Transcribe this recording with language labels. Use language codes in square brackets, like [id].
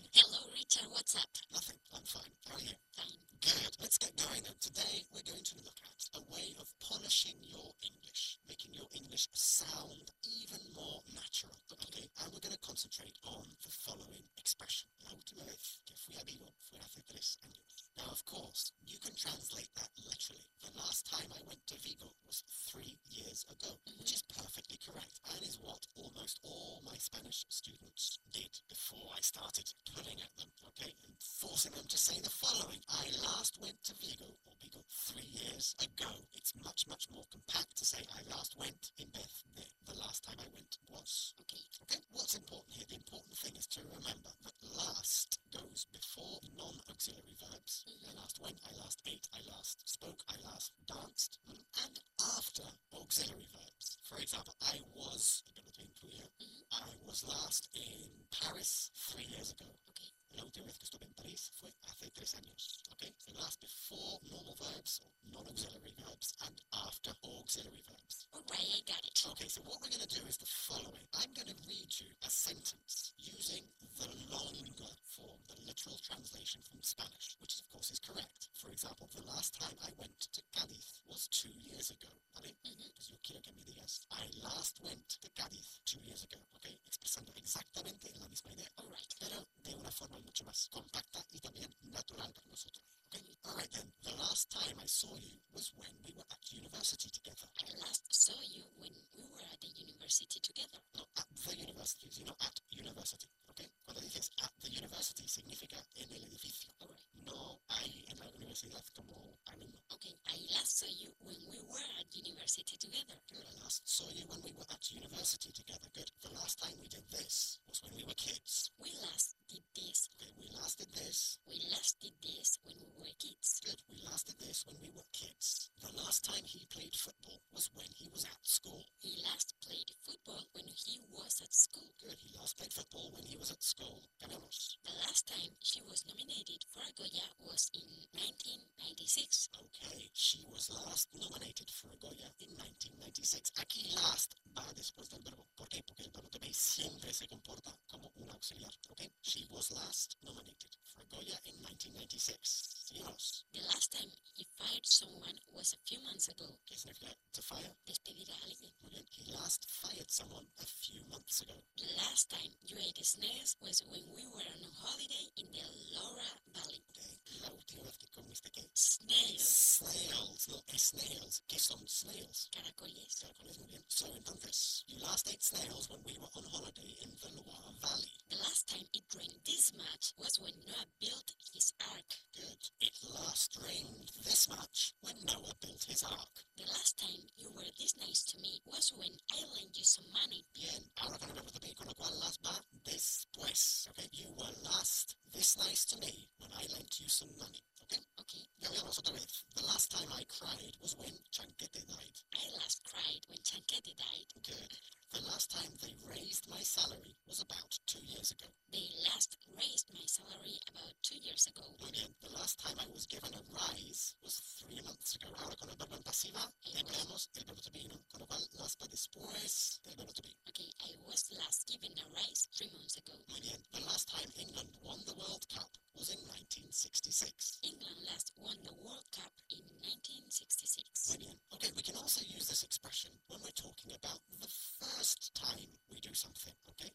[en] Hello, Richard. What's up? Nothing. I'm fine. How are you? Fine. Good. Let's get going. And today, we're going to look at a way of polishing your English, making your English sound even more natural. Okay. And we're going to concentrate on the following expression. [es] La última vez que fui a Vigo fue hace 3 años. [en] Now, of course, you can translate that literally. The last time I went to Vigo was 3 years ago, which is perfectly correct, and is what almost all my Spanish students did before I started pulling at them, okay, and forcing them to say the following. I last went to Vigo, or Vigo, 3 years ago. It's much, much more compact to say I last went in Beth, the last time I went was. Okay. What's important here? The important thing is to remember that last goes before non-auxiliary verbs. I last went, I last ate, I last spoke, I last danced, and after auxiliary verbs. For example, I was, I was last in Paris 3 years ago. Okay. [es] La última vez que estuve en París fue hace 3 años. [en] Okay. So last before normal verbs or non-auxiliary verbs and after auxiliary verbs. Okay, I got it. Okay, so what we're going to do is the following. I'm going to read you a sentence using the longer form, the literal translation from Spanish, which of course is correct. For example, the last time I went to Cádiz was 2 years ago. ¿Vale? Because yo quiero que me digas, I last went to Cádiz 2 years ago. [es] Okay, expresando exactamente la misma idea. [en] All right. [es] Pero de una forma mucho más compacta y también natural para nosotros. [en] Okay. All right then, the last time I saw you was when we were at university together. I last saw you when we were at the university together. No, at the university, you know, at university, okay? [es] Cuando dices at the university, significa en el edificio. [en] All right. [es] No, ahí en la universidad como alumno. [en] Okay, I last saw you when we were at university together. Good, I last saw you when we were at university together. Good, the last time we did this was when we were kids. We last did this. Okay, we last did this. We last did this when we were kids. Good, we last did this when we were kids. The last time he played football was when he was at school. He last played football when he was at school. Good, he last played football when he was at school. [es] Ganemos. [en] The last time she was nominated for a Goya was in 1996. Okay, she was last nominated for a Goya in 1996. [es] Aquí last va después del verbo. ¿Por qué? Porque el verbo to be siempre se comporta como un auxiliar. [en] Okay, she was last nominated for a Goya in 1996. The last time he fired someone was a few months ago. [es] ¿Qué significa to fire? Despedir a alguien. Muy bien. [en] He last fired someone a few months ago. The last time you ate snacks was when we were on a holiday in the Loura Valley. Okay. [es] La última vez que comiste qué? [en] Snails. [es] Snails. No, snails. ¿Qué son snails? Caracoles. Caracoles, muy bien. [en] So, entonces, you last ate snails when we were on holiday in the Loura Valley. The last time it rained this much was when Noah built his ark. Good. It last rained this much when Noah built his ark. The last time you were this nice to me was when I lent you some money. [es] Bien, ahora que remember the con lo cual las va después. [en] Okay, you were last this nice to me when I lent you some money. Okay? Okay. [es] Ya veamos otra vez. [en] The last time I cried was when Chanquete died. I last cried when Chanquete died. Good. The last time they raised my salary was about 2 years ago. They last raised my salary about 2 years ago. [es] Muy bien. [en] The last time I was given a rise was 3 months ago. [es] Ahora con el verbo en pasiva, empleamos el verbo to be, ¿no? Con lo cual, las va después del verbo to be. [en] Okay, I was last given a rise 3 months ago. [es] Muy bien. [en] The last time England won the World Cup was in 1966. England last won the World Cup in 1966. [es] Muy bien. [en] Okay, we can also use this expression when we're talking about the first time we do something, okay?